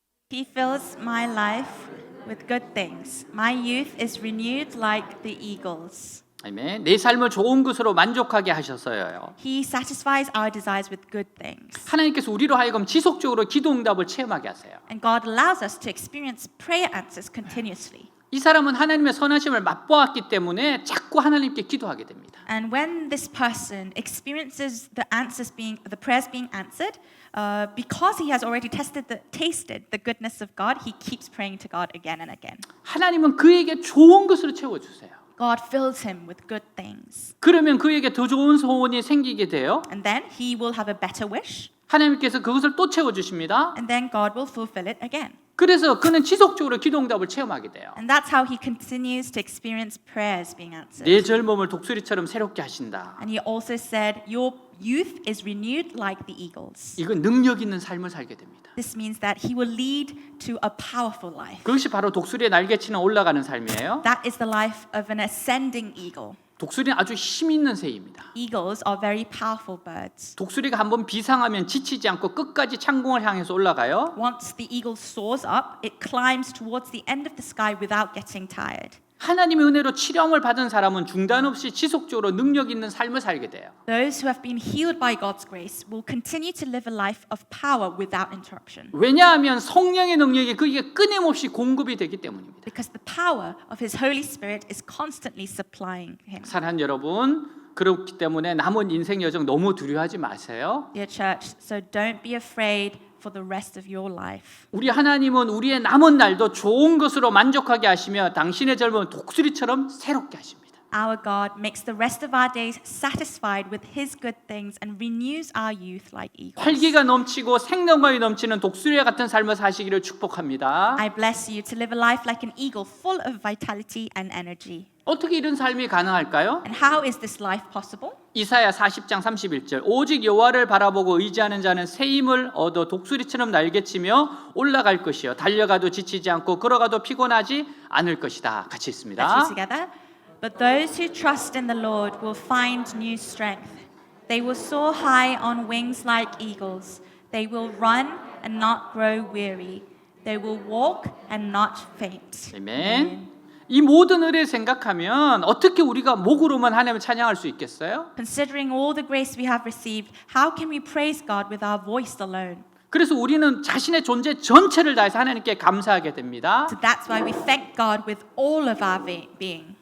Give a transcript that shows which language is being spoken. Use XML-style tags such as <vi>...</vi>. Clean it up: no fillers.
<en>He fills my life with good things. My youth is renewed like the eagles.</en> <ko>아멘. 내 삶을 좋은 것으로 만족하게 하셔서요.</ko> <en>He satisfies our desires with good things.</en> <ko>하나님께서 우리로 하여금 지속적으로 기도 응답을 체험하게 하세요.</ko> <en>And God allows us to experience prayer answers continuously.</en> <ko>이 사람은 하나님의 선하심을 맛보았기 때문에 자꾸 하나님께 기도하게 됩니다.</ko> <en>And when this person experiences the prayers being answered, because he has already tasted the goodness of God, he keeps praying to God again and again.</en> <ko>하나님은 그에게 좋은 것으로 채워주세요.</ko> <en>God fills him with good things.</en> <ko>그러면 그에게 더 좋은 소원이 생기게 돼요.</ko> <en>And then he will have a better wish.</en> <ko>하나님께서 그것을 또 채워주십니다.</ko> <en>And then God will fulfill it again.</en> <ko>그래서 그는 지속적으로 기도 응답을 체험하게 돼요.</ko> <en>And that's how he continues to experience prayers being answered.</en> <ko>내 젊음을 독수리처럼 새롭게 하신다.</ko> <en>And he also said, your youth is renewed like the eagles.</en> <ko>이건 능력 있는 삶을 살게 됩니다.</ko> <en>This means that he will lead to a powerful life.</en> <ko>그것이 바로 독수리의 날개치는 올라가는 삶이에요.</ko> <en>That is the life of an ascending eagle.</en> <ko>독수리는 아주 힘 있는 새입니다.</ko> <en>Eagles are very powerful birds.</en> <ko>독수리가 한번 비상하면 지치지 않고 끝까지 창공을 향해서 올라가요.</ko> <en>Once the eagle soars up, it climbs towards the end of the sky without getting tired.</en> <ko>하나님의 은혜로 치료함을 받은 사람은 중단 없이 지속적으로 능력 있는 삶을 살게 돼요.</ko> <en>Those who have been healed by God's grace will continue to live a life of power without interruption.</en> <ko>왜냐하면 성령의 능력이 그에게 끊임없이 공급이 되기 때문입니다.</ko> <en>Because the power of His Holy Spirit is constantly supplying Him.</en> <ko>사랑하는 여러분, 그렇기 때문에 남은 인생 여정 너무 두려워하지 마세요.</ko> <en>Dear church, so don't be afraid for the rest of your life.</en> <ko>우리 하나님은 우리의 남은 날도 좋은 것으로 만족하게 하시며 당신의 젊음은 독수리처럼 새롭게 하십니다.</ko> <en>Our God makes the rest of our days satisfied with His good things and renews our youth like eagles.</en> <ko>활기가 넘치고 생명감이 넘치는 독수리와 같은 삶을 사시기를 축복합니다.</ko> <en>I bless you to live a life like an eagle full of vitality and energy.</en> <ko>어떻게 이런 삶이 가능할까요?</ko> <en>And how is this life possible?</en> <ko>이사야 40장 31절 오직 여호와를 바라보고 의지하는 자는 새 힘을 얻어 독수리처럼 날개치며 올라갈 것이요 달려가도 지치지 않고 걸어가도 피곤하지 않을 것이다. 같이</ko> <en>Let's</en> <ko>있습니다.</ko> <en>read together. But those who trust in the Lord will find new strength. They will soar high on wings like eagles. They will run and not grow weary. They will walk and not faint.</en> <ko>아멘. 이 모든 의를 생각하면 어떻게 우리가 목으로만 하나님을 찬양할 수 있겠어요?</ko> <en>Considering all the grace we have received, how can we praise God with our voice alone?</en> <ko>그래서 우리는 자신의 존재 전체를 다해서 하나님께 감사하게 됩니다.</ko> <en>So that's why we thank God with all of our being,</en>